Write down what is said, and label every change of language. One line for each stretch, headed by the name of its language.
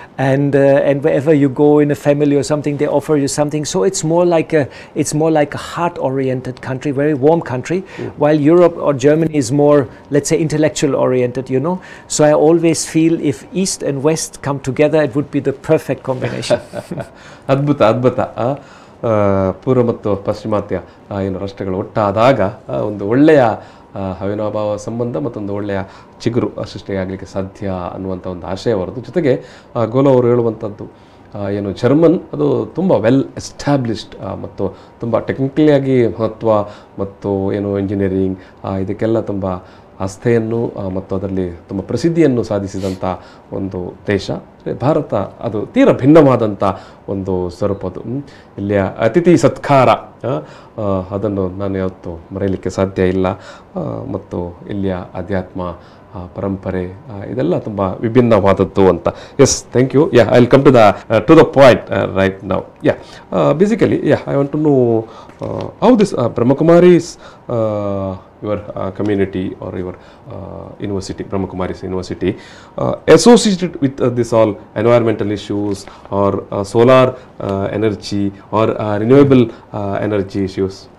English: and wherever you go in a family or something, they offer you something. So it's more like a heart-oriented country, very warm country, while Europe or Germany is more, let's say, intellectual-oriented. You know, so I always feel if East and West come together, it would be the perfect combination.
Kannada: ಅದ್ಭುತ ಅದ್ಭುತ. ಪೂರ್ವ ಮತ್ತು ಪಾಶ್ಚಿಮಾತ್ಯ ಏನು ರಾಷ್ಟ್ರಗಳು ಒಟ್ಟಾದಾಗ ಒಂದು ಒಳ್ಳೆಯ ಅವಿನಾಭಾವ ಸಂಬಂಧ ಮತ್ತೊಂದು ಒಳ್ಳೆಯ ಚಿಗುರು ಸೃಷ್ಟಿಯಾಗಲಿಕ್ಕೆ ಸಾಧ್ಯ ಅನ್ನುವಂಥ ಒಂದು ಆಶಯ ಅವರದ್ದು. ಜೊತೆಗೆ ಗೋಲೋ ಅವರು ಹೇಳುವಂಥದ್ದು ಏನು ಜರ್ಮನ್ ಅದು ತುಂಬ ವೆಲ್ ಎಸ್ಟಾಬ್ಲಿಷ್ಡ್ ಮತ್ತು ತುಂಬ ಟೆಕ್ನಿಕಲಿಯಾಗಿ ಮಹತ್ವ ಮತ್ತು ಏನು ಇಂಜಿನಿಯರಿಂಗ್ ಇದಕ್ಕೆಲ್ಲ ತುಂಬ ಆಸ್ಥೆಯನ್ನು ಮತ್ತು ಅದರಲ್ಲಿ ತುಂಬ ಪ್ರಸಿದ್ಧಿಯನ್ನು ಸಾಧಿಸಿದಂಥ ಒಂದು ದೇಶ. ಭಾರತ ಅದು ತೀರ ಭಿನ್ನವಾದಂಥ ಒಂದು ಸ್ವರೂಪದು. ಇಲ್ಲಿಯ ಅತಿಥಿ ಸತ್ಕಾರ ಅದನ್ನು ನಾನು ಯಾವತ್ತೂ ಮರೆಯಲಿಕ್ಕೆ ಸಾಧ್ಯ ಇಲ್ಲ. ಮತ್ತು ಇಲ್ಲಿಯ ಅಧ್ಯಾತ್ಮ ಪರಂಪರೆ ಇದೆಲ್ಲ ತುಂಬ ವಿಭಿನ್ನವಾದದ್ದು ಅಂತ.
English: Yes, thank you. I will come to the point right now. Basically I want to know how this Brahma Kumaris your community or your university, Brahma Kumaris University, associated with this all environmental issues or solar energy or renewable energy issues?